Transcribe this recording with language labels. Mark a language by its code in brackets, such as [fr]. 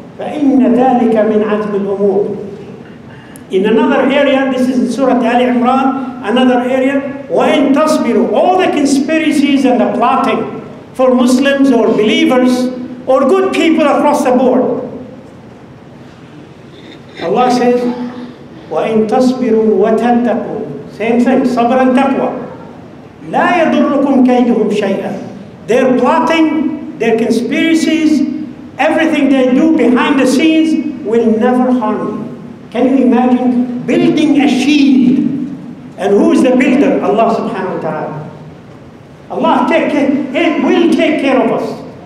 [ar] فَإِنَّ ذَلِكَ مِنْ عَزْمِ الْأُمُورِ. [en] In another area, this is in Surah Al Imran, another area, [ar] وَإِن تَصْبِرُوا. [en] All the conspiracies and the plotting for Muslims or believers or good people across the board. Allah says, [ar] وَإِن تَصْبِرُوا وَتَتَّقُوا. [en] Same thing, sabr and taqwa. [ar] لَا يَضُرُّكُمْ كَيْدُهُمْ شَيْئًا. [en] Their plotting, their conspiracies, everything they do behind the scenes will never harm you. Can you imagine building a shield? And who is the builder? Allah subhanahu wa ta'ala. Allah will take care of us.